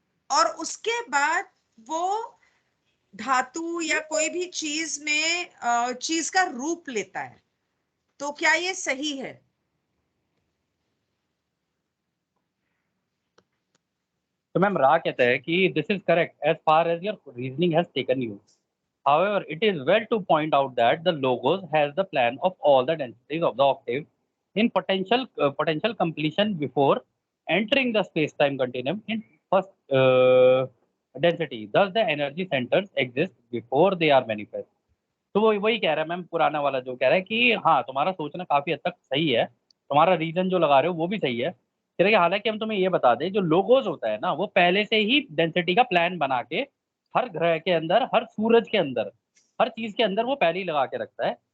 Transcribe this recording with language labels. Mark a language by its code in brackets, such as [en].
[hi] और उसके बाद वो धातु या कोई भी चीज में चीज का रूप लेता है। तो क्या ये सही है? तो मैम रा कहता है कि [en] This is correct as far as your reasoning has taken you. However, it is well to point out that the logos has the plan of all the densities of the octave in potential completion before entering the space-time continuum in first density. Thus, the energy centers exist before they are manifest. [hi] तो वो वही कह रहा है ma'am, पुराना वाला जो कह रहा है कि हाँ तुम्हारा सोचना काफी हद तक सही है, तुम्हारा रीजन जो लगा रहे हो वो भी सही है। कह रहे कि हालांकि हम तुम्हें ये बता दें, जो लोगोस होता है ना वो पहले से ही डेंसिटी का प्लान बना के हर ग्रह के अंदर, हर सूरज के अंदर, हर चीज के अंदर वो पहले ही लगा के रखता है।